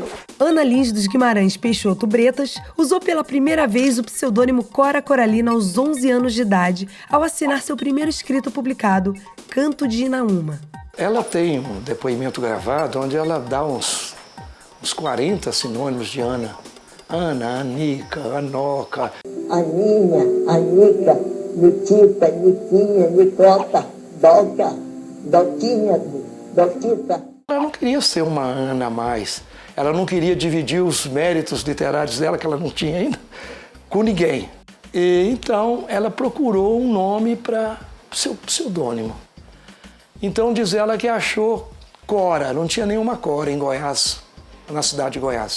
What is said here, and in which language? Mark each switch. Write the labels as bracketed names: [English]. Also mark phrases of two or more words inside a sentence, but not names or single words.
[Portuguese] Ana Lins dos Guimarães Peixoto Bretas usou pela primeira vez o pseudônimo Cora Coralina aos 11 anos de idade, ao assinar seu primeiro escrito publicado, Canto de Inaúma. Ela tem um depoimento gravado onde ela dá uns 40 sinônimos de Ana. Ana, Anica, Anoca. Aninha, Anica, Nikita, Niquinha, Nicota, Doca, Doquinha, Doquita. Ela não queria ser uma Ana a mais. Ela não queria dividir os méritos literários dela, que ela não tinha ainda, com ninguém. E então ela procurou um nome para seu pseudônimo. Então diz ela que achou Cora, não tinha nenhuma Cora em Goiás, na cidade de Goiás.